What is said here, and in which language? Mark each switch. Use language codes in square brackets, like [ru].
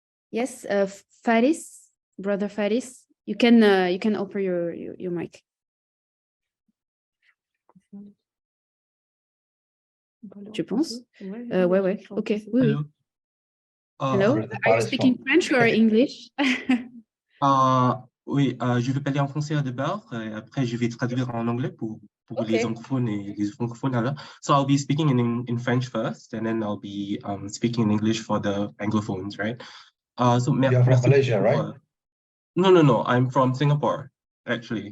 [en] Yes, Faris, brother Faris, you can open your mic. [fr] Je pense. Ouais. Ok. Oui. Hello. [en] Are you speaking French or English? [fr] Oui, je vais parler en français d'abord, et après je vais traduire en anglais pour les anglophones et les francophones alors. [en] So I'll be speaking in French first, and then I'll be speaking in English for the anglophones, right? You're from Malaysia, right? No, I'm from Singapore, actually.